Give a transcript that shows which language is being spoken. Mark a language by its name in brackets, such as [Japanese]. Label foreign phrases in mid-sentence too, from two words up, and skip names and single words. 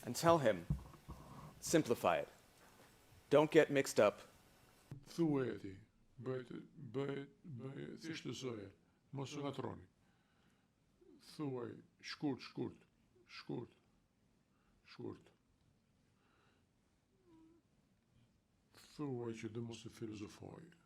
[English] tell him, simplify it. Don't get mixed up. [Albanian] Thuaj e ti, bëj thjeshtësoje, mos u ngatroni. Thuaj shkurt. Thuaj që dhe mos e filozofoj.